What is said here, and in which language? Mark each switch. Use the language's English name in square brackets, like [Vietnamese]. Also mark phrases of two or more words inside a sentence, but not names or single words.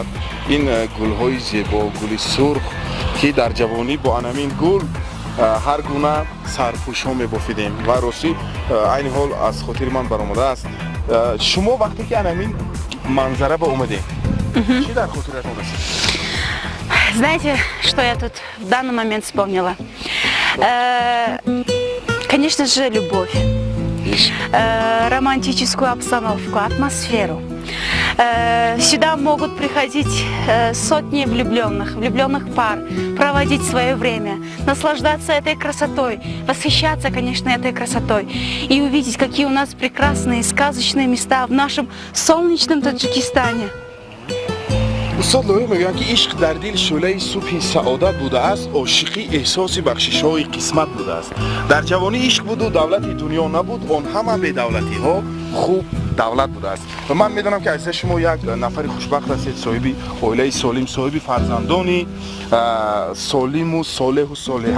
[Tajik] این گل های زیبا گل سرخ که در جوانی با همین گل هر گونه سرپوش ها میبافیدیم و راستی این حال از خاطر من برآمده است. شما وقتی که همین منظره به اومدیم چی در خاطرتون است؟ [Russian] Знаете, что я тут в данный момент вспомнила? Конечно же, любовь, романтическую обстановку, атмосферу. Сюда могут приходить сотни влюбленных пар, проводить свое время, наслаждаться этой красотой, восхищаться, конечно, этой красотой и увидеть, какие у нас прекрасные сказочные места в нашем солнечном Таджикистане. [Tajik] استاد لوی میگن که عشق در دل شعله صبح سعادت بوده است، عاشقی احساس بخشش‌های قسمت بوده است. در جوانی عشق بود و دولت دنیا نبود، آن همه به دولتی ها خوب دولت بوده است. و من میدونم که از شما یک نفر خوشبخت هستید، صاحب عائله سالم، صاحب فرزندانی سالم و صالح و صالحه.